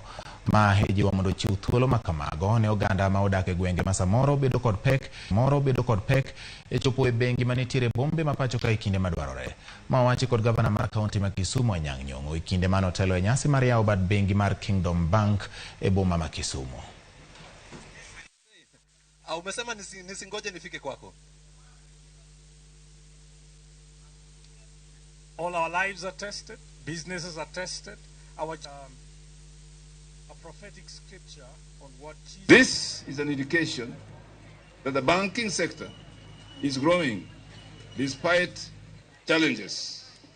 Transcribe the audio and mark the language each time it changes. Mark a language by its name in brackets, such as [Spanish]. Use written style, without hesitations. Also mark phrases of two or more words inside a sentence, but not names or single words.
[Luo (Kenya and Tanzania)] Ma ijiwo mondo chiw thuolo makamago ne oganda ma odak e gwenge ma samoro bedo kod pek e chopo e bengi manitiere bombe mapacho ka e kinde madwarore. Ma owachi kod gavana mar kaunti ma Kisumu Anyang' Nyong'o e kinde manotelo e nyasi mar yawo bad bengi mar Kingdom Bank e boma ma Kisumu. [Swahili] Umesema nisingoje nifike kwako. [English] All our lives are tested, businesses are tested. Our a prophetic scripture on what Jesus... This is an indication that the banking sector is growing despite challenges.